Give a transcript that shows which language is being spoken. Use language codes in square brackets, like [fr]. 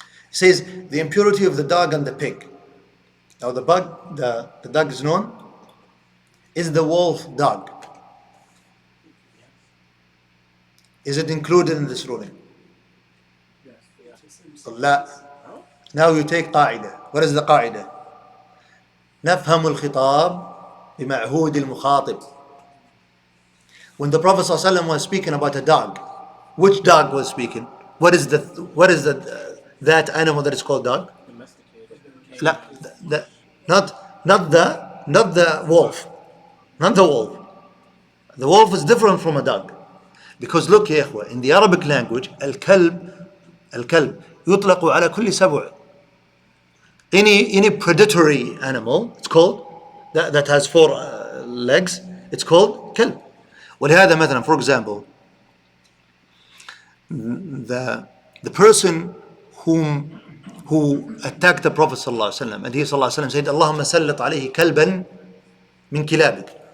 [en] He says the impurity of the dog and the pig. Now the dog is known, is the wolf dog. Is it included in this ruling? [ar] لا. [en] Now you take قاعدة. What is the قاعدة? [ar] نفهم الخطاب بمعهود المخاطب. [en] When the Prophet ﷺ was speaking about a dog, which dog was speaking? What is that animal that is called dog? لا, not the wolf. Not the wolf. The wolf is different from a dog. Because look يا إخوة, in the Arabic language, [ar] الكلب يطلق على كل سبع. [en] Any predatory animal, it's called, that has 4 legs, it's called كلب. ولهذا مثلا, for example, the person who attacked the Prophet ﷺ, and he ﷺ said, [ar] اللهم سلط عليه كلبا من كلابك.